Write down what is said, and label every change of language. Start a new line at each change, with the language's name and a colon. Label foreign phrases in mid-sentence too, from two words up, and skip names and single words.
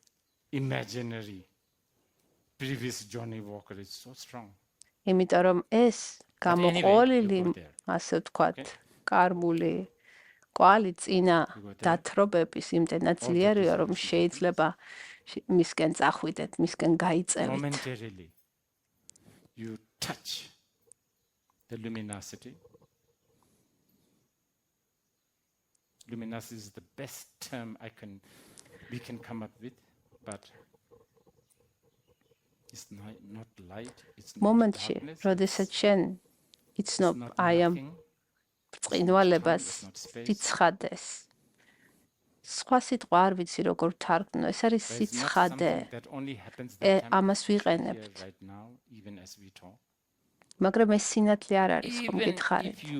Georgian: იმიტომ რომ ეს გამოყოლილი, ასე ვთქვათ, კარმული კვალი წინა დათრობების იმდენად ძლიერია, რომ შეიძლება მისკენ წახვიდეთ, მისკენ გაიწევით.
English: You touch the luminosity. Luminosity is the best term we can come up with, but it's not light, it's not
Georgian: მომენტში, როდესაც შენ იცნობ
English: I am
Georgian: წინვალებას, სიცხადეს. სხვა სიტყვა არ ვიცი როგორ ვთარგმნო, ეს არის სიცხადე. ამას ვიყენებთ. მაგრამ ეს სინათლე არ არის, ხომ გითხარით.